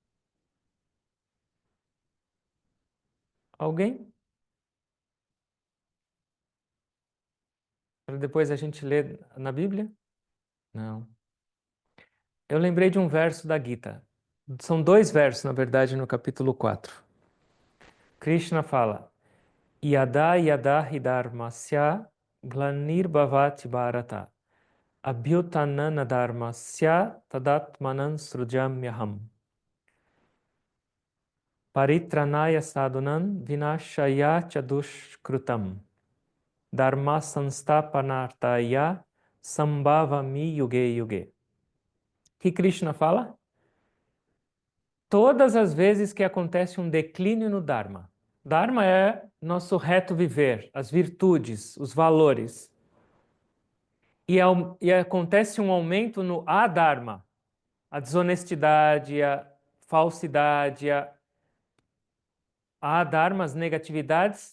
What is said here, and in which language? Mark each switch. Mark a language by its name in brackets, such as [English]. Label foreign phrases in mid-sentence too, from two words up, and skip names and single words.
[Portuguese] Alguém? Para depois a gente ler na Bíblia? Não. Eu lembrei de um verso da Gita. São dois versos, na verdade, no capítulo 4. Krishna fala: [Sanskrit] Yada yada hidharmasya glanir bharata abhyutanana dharmasya tadatmanan srujamyaham paritranaya sadhunan vinashaya chadushkrutam dharma sanstapanartaya sambhavami yuge yuge. [Portuguese] Que Krishna fala? Todas as vezes que acontece um declínio no Dharma. Dharma é nosso reto viver, as virtudes, os valores. E acontece um aumento no adharma, a desonestidade, a falsidade, a adharma, as negatividades.